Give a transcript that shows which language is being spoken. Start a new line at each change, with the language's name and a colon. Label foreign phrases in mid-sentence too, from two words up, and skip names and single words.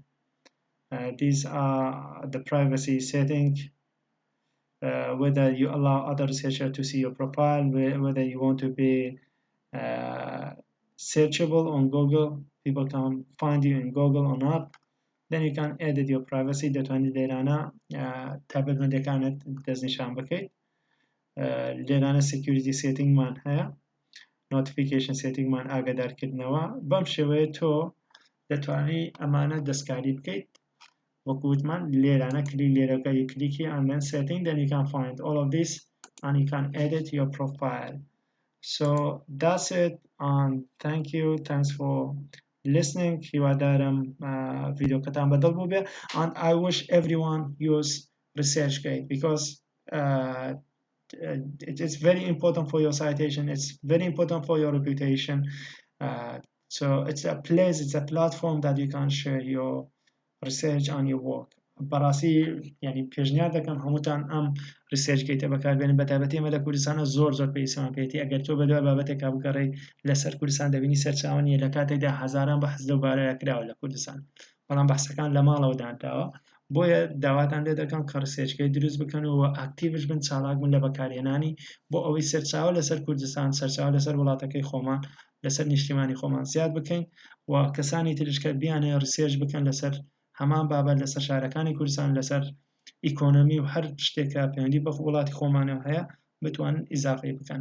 English: These are the privacy setting. Whether you allow other researchers to see your profile, whether you want to be searchable on Google, people can find you in Google or not. Then you can edit your privacy
Central Kurdish: دەتوانیت لێرانە تایبەتمەندیەکانت دەستنیشان بکەیت. لێرانە
English: security setting
Central Kurdish: مان هەیە،
English: notification setting
Central Kurdish: مان ئاگادارکردنەوە. بەم شێوەیە تۆ دەتوانی ئەمانە دەستکاری بکەیت. وەکووتمان لێرانە کلیک لێرەکە کلیکی
English: and then setting, then you can find all of this and you can edit your profile. So that's it, and thanks for listening.
Central Kurdish: هیوادارم ڤیدیۆکەتان بەدڵ بوو بێ,
English: and I wish everyone use ResearchGate because it is very important for your citation, it's very important for your reputation. So it's a place, it's a platform that you can share your research and your work.
Central Kurdish: بەڕاستی یعنی پێشنیار دەکەم هەمووتان ئەم ResearchGate بەکاربێنن، بەتایبەتی ئێمە لە کوردستانە زۆر پێویستمان پێێتی. ئەگەر تۆ بەدوای بابەتێکا بگەڕێی لەسەر کوردستان دەبینی سەرچاوە نیە، لە کاتێکدا هەزاران بەحث لەو بارەیە کراوە لە کوردستان، بەڵام بەحسەکان لە ماڵەوە دانراوە. بۆیە داواتان لێ دەکەم کە ResearchGate دروست بکەن و ئاکتیڤش بن، چالاک بن لە بەکارهێنانی بۆ ئەوەی سەرچاوە لەسەر کوردستان، سەرچاوە لەسەر وڵاتەکەی خۆمان، لەسەر نیشتیمانی خۆمان زیاد بکەین و کەسانی تریش کە بیانێ ریسێرچ بکەن لەسەر هەمان بابەت، لەسەر شارەکانی کوردستان، لەسەر ئیکۆنۆمی و هەر شتێکە پەیوەندی بە وڵاتی خۆمانەوە هەیە بتوانن ئیزافەی بکەن.